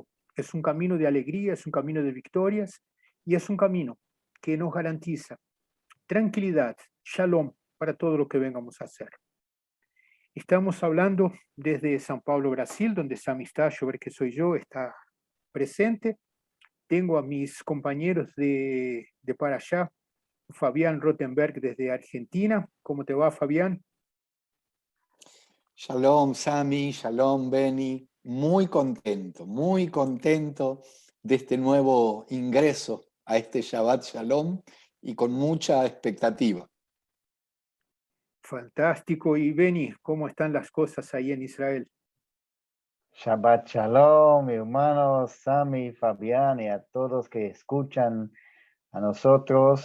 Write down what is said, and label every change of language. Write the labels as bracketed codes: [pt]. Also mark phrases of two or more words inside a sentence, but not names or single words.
[es] Es un camino de alegría, es un camino de victorias y es un camino que nos garantiza tranquilidad, shalom para todo lo que vengamos a hacer. Estamos hablando desde San Pablo, Brasil, donde esa amistad, ver que soy yo, está presente. Tengo a mis compañeros de para allá, Fabián Rottenberg desde Argentina. ¿Cómo te va, Fabián? [he] Shalom, Sami, shalom, Benny. [es] Muy contento de este nuevo ingreso a este [he] שבת שלום [es] y con mucha expectativa. Fantástico. Y Benny, ¿cómo están las cosas ahí en Israel? [he] שבת שלום, [es] hermanos, Sami, Fabián y a todos que escuchan a nosotros.